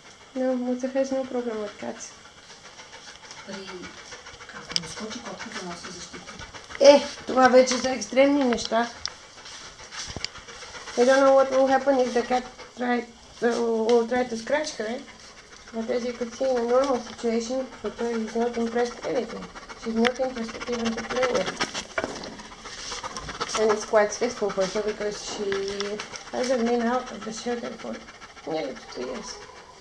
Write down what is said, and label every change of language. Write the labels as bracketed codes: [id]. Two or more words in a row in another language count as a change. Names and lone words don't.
[en] No, Muca has no problem with cats. [bg] Ако му скочи котката, може да се защити. Това вече са екстремни неща. [en] I don't know what will happen if the cat will try to scratch her. But as you could see in a normal situation, Pepper is not impressed anything. She's not interested even to play with. And it's quite stressful for her because she hasn't been out of the shelter for nearly 2 years.